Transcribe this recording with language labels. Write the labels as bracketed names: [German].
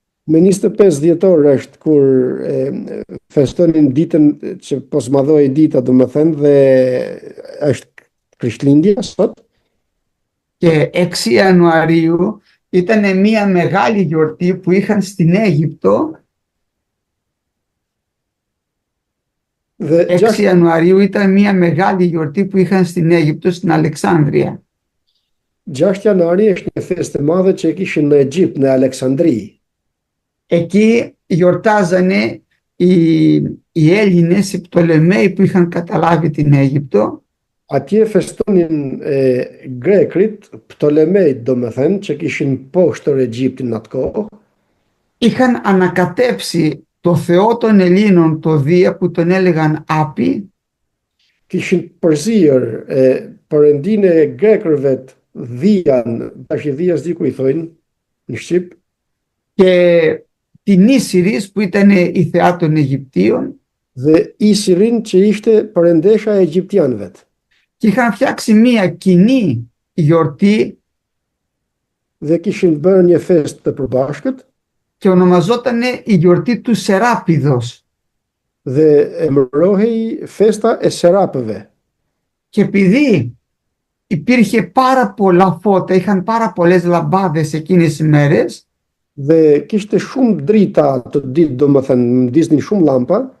[Albanian] Me 25 dhjetor është kur festonin ditën që posmadhoi dita, domethënë, dhe është Krishtlindja sot. [Greek] Και 6 Ιανουαρίου ήταν μια μεγάλη γιορτή που είχαν στην Αίγυπτο. 6 Ιανουαρίου ήταν μια μεγάλη γιορτή που είχαν στην Αίγυπτο, στην Αλεξάνδρεια. [Albanian] 6 janari është një festë e madhe që e kishin në Egjipt, në Aleksandri. [Greek] Εκεί γιορτάζανε οι Έλληνες, οι Πτολεμαίοι που είχαν καταλάβει την Αίγυπτο. [Albanian] Atje festonin Grekrit, Ptolemejt domethënë, që kishin poshtur Egjiptin në atë kohë. [Greek] Είχαν ανακατέψει το Θεό των Ελλήνων, το Δία, που τον έλεγαν Άπη. [Albanian] Kishin përzirë perëndinë e Grekërve Dhian, tash Dhias diku i thojnë në Shqip. [Greek] Και την Ίσυρις που ήταν η θεά των Αιγυπτίων. [Albanian] Dhe Isirin që ishte perëndesha e egjiptianëve. [Greek] Και είχαν φτιάξει μία κοινή γιορτή [Albanian] Dhe kishin bërë një festë të përbashkët [Greek] και ονομαζότανε η γιορτή του Σεράπηδος. [Albanian] Dhe emërohej festa e Serapëve. [Greek] Και επειδή υπήρχε πάρα πολλά φώτα, είχαν πάρα πολλές λαμπάδες εκείνες τις ημέρες. [Albanian] Dhe kishte shumë drita të ditë, domethënë ndisnin shumë llampa.